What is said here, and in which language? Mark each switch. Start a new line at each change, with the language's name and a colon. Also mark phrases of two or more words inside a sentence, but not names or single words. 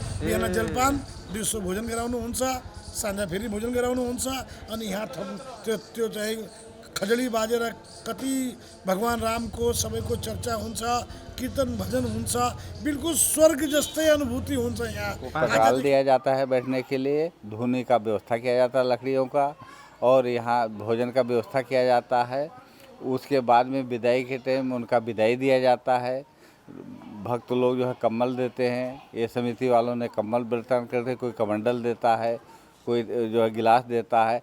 Nepali: बिहान जलपान, दिउँसो भोजन गराउनुहुन्छ, साँझ फेरि भोजन गराउनुहुन्छ। अनि यहाँ त्यो चाहिँ खजडी बाजेर कति भगवान रामको सबैको चर्चा हुन्छ, कीर्तन भजन हुन्छ। बिल्कुल स्वर्ग जस्तै अनुभूति हुन्छ यहाँ।
Hindi: पकाल दिया जाता है बैठने के लिए, धुनी का व्यवस्था किया जाता है लकड़ियों का, और यहाँ भोजन का व्यवस्था किया जाता है। उसके बाद में विदाई के टाइम उनका विदाई दिया जाता है। भक्त लोग जो है कम्बल देते हैं, ये समिति वालों ने कम्बल वितरण करते, कोई कमंडल देता है, कोई जो है गिलास देता है।